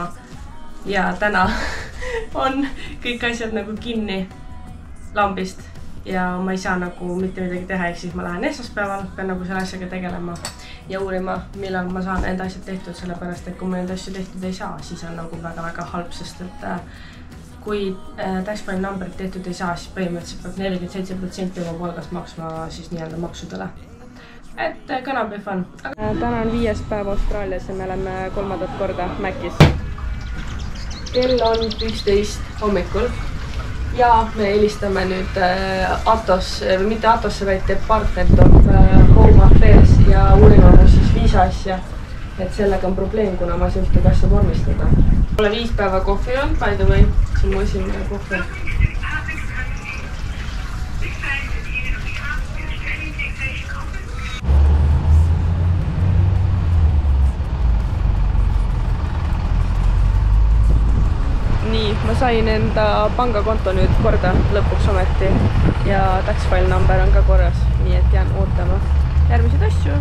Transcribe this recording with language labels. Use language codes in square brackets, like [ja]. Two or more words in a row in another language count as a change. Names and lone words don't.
[et] Ja täna on kõik asjad nagu kinni lambist ja ma ei saa nagu mitte midagi teha, ehk siis ma lähen esmaspäeval, pean nagu selle asjaga tegelema ja uurima, millal ma saan enda asjad tehtud, sellepärast, et kui ma enda asju tehtud ei saa, siis on nagu väga-väga halb, sest et kui [en] tax file [et] numberit tehtud ei saa, siis põhimõtteliselt peab 47% oma palgast maksma siis nii-öelda maksudele. Et [en] gonna be fun. [et] Täna on 5. päev Austraalias ja me oleme 3. korda Mäkis. Kell on 11 hommikul ja me helistame nüüd mitte Atosse, vaid Department of Home Affairs ja uurime mu siis viisa asja. Et sellega on probleem, kuna ma ühtegi asja vormistada. Olen 5 päeva kohvi olnud, [en] by the way. [et] See on mu esimene kohvi. Nii, ma sain enda pangakonto nüüd korda lõpuks ometi ja [en] tax file number [et] on ka korras, nii et jään ootama järgmiseid asju.